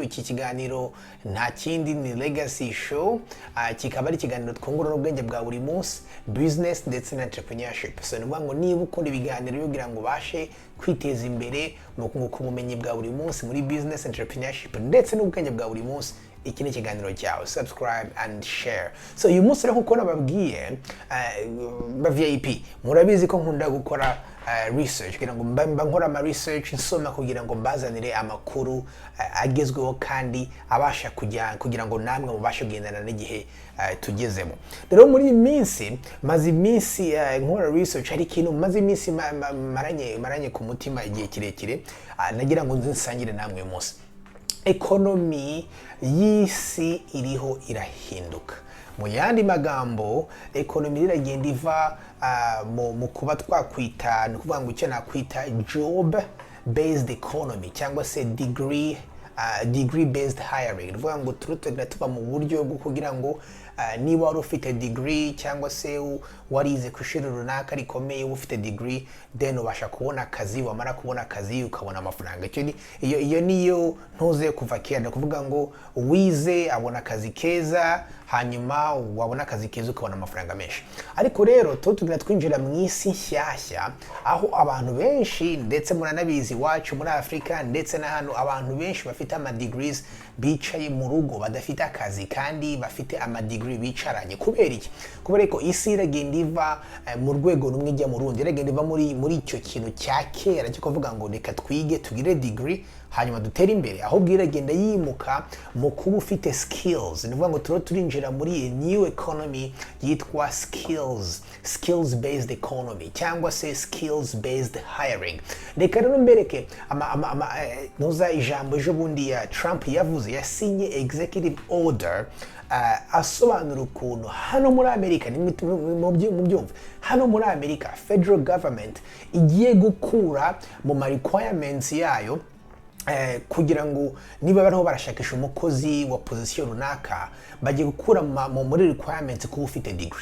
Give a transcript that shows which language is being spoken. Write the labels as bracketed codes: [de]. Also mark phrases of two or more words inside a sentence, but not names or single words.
[rw] Iki kiganiro nta kindi ni Legacy Show, kikaba ari ikiganiro twungurana ubwenge bwa buri munsi, business ndetse na entrepreneurship. So nuvuga ngo niba ukunda ibiganiro kugira ngo bashe kwiteza imbere mu kunguka ubumenyi bwa buri munsi muri business, entrepreneurship ndetse n'ubwenge bwa buri munsi, iki ni ikiganiro cyawe. [en] Subscribe and share. [rw] So uyu munsi rero nkuko nababwiye ba VIP murabizi ko nkunda gukora research kugira ngo mba nkora ama research nsoma kugira ngo mbazanire amakuru agezweho kandi abasha kugira ngo namwe mubashe kugendana n'igihe tugezemo. Rero muri iyi minsi maze iminsi nkora research, hari ikintu maze iminsi maranye ku mutima igihe kirekire, nagira ngo nzinsangire namwe uyu munsi. Economy y'isi iriho irahinduka. Mu yandi magambo, economy iragenda iva mu kuba twakwita no kuvuga ngo icyo nakwita [en] job based economy [rw] cyangwa se [en] degree based hiring. [rw] Ruvuga ngo turutega tuba mu buryo bwo kugira ngo niba wari ufite degree cyangwa se warize ku ishuri runaka rikomeye, ufite degree, then ubasha kubona akazi, wamara kubona akazi ukabona amafaranga. Iyo niyo ntuze kuva kera, kuvuga ngo wize abona akazi keza, hanyuma wabona akazi keza ukabona amafaranga menshi. Ariko rero tugenda twinjira mu isi nshyashya aho abantu benshi, ndetse muranabizi wacu muri Afrika ndetse na hano, abantu benshi bafite ama degrees bicaye mu rugo badafite akazi kandi bafite ama degree bicaranye. Kubera iki? Kubera ko isi iragenda iva mu rwego rumwe ijya mu rundi, iragenda iva muri icyo kintu cya kera cyo kuvuga ngo reka twige tugire degree hanyuma dutere imbere, ahubwo iragenda yimuka mu kuba ufite skills. Ni ukuvuga ngo turinjira muri [en] new economy [rw] yitwa [en] skills based economy [rw] cyangwa se [en] skills based hiring. [rw] Reka rero mbereke nuza ijambo ejo bundi ya Trump yavuze, yasinye [en] executive order [rw] asobanura ukuntu hano muri Amerika, mu byumva hano muri Amerika [en] federal government [rw] igiye gukura mu requirements yayo kugira ngo niba bariho barashakisha umukozi wa position runaka, bagiye gukura muri requirements kuba ufite degree.